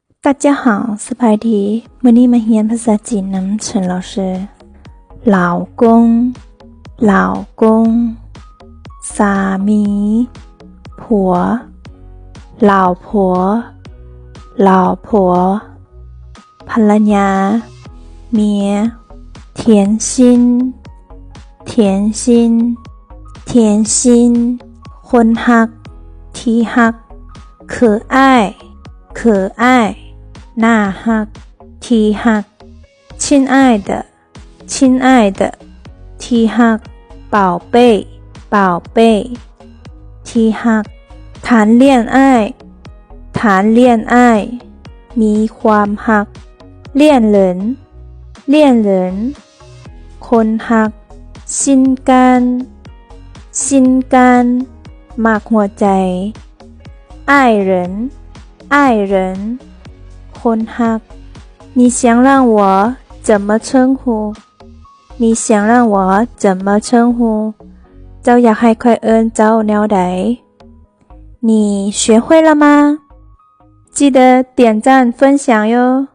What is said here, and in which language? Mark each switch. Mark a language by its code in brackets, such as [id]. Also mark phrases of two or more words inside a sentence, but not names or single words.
[zh] 大家好， [tts] สบายดีมื้อนี้มาเรียนภาษาจีนนำเฉิน [zh] 老师老公老公 [tts] สามีผัว [zh] 老婆老婆 [tts] ภรรยาเมีย甜 [zh] 心甜心甜心 [tts] คนฮักที่ฮัก [zh] 可爱可爱 [tts] น่าฮักที่ฮัก [zh] 亲爱的亲爱的 [tts] ที่ฮัก [zh] 宝贝宝贝 [tts] ที่ฮัก [zh] 谈恋爱谈恋爱 [tts] มีความฮัก [zh] 恋人恋人 [tts] คนฮัก [zh] 心肝心肝 [tts] มากหัวใจ [zh] 爱人爱人 [tts] คนฮัก [zh] 你想让我怎么称呼你想让我怎么称呼 [tts] เจ้าอยากให้ค่อยเอิ้นเจ้าแนวใด [zh] 你学会了吗记得点赞分享哟